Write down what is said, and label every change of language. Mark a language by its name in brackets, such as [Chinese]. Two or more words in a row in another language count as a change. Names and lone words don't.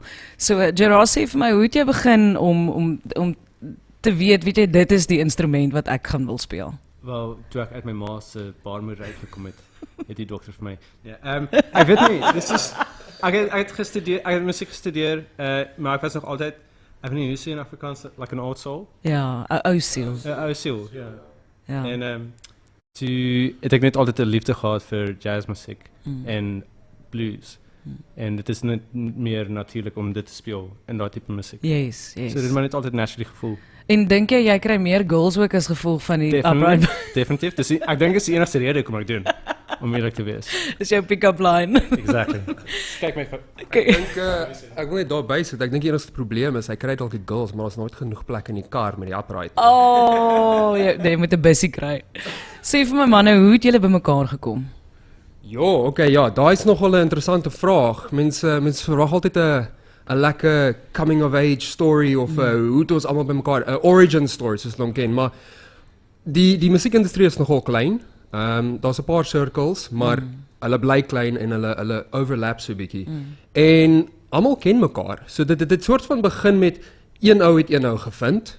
[Afrikaans] So Gerard, sê vir my, hoe het jy begin om te weet jy dit is die instrument wat ek gaan wil speel? Wel, toe ek uit my ma se baarmoeder uitgekom het, het die dokter vir my. Ja, ek weet nie, dis is ek het gestudeer, ek het musiek gestudeer, maar ek was nog altyd, ek weet nie hoe sê in Afrikaans, [English] like an old soul. [Afrikaans] Ja, 'n ou siel. 'n ou siel, ja. Ja. En toe het ek net altyd 'n liefde gehad vir jazzmusiek en blues. En dit is net meer natuurlik om dit te speel in daai tipe musiek. Yes. So dit het my net altyd naturally gevoel. En dink jy kry meer girls ook as gevolg van die [English] upright bass? [Afrikaans] Definitief. Dis ek dink dis die enigste rede hoekom ek doen, om eerlik te wees. Dis jou [English] pick-up line. [Afrikaans] Exactly. Kyk my Ek wil net daarby sit. Ek dink die enigste probleem is hy kry dalk die girls, maar daar's nooit genoeg plek in die kar met die upright. Oh, jy moet 'n bussie kry. Sê vir my manne, hoe het julle bymekaar gekom? Ja, daai is nogal 'n interessante vraag. Mense verwag altyd 'n lekker [English] coming of age story [Afrikaans] of hoe het ons almal bymekaar, 'n [English] origin story [Afrikaans] soos ons ken, maar die musiekindustrie is nogal klein. Daar's 'n paar circles, maar hulle bly klein en hulle overlap so 'n bietjie. En almal ken mekaar. So dit soort van begin met een ou het een ou gevind.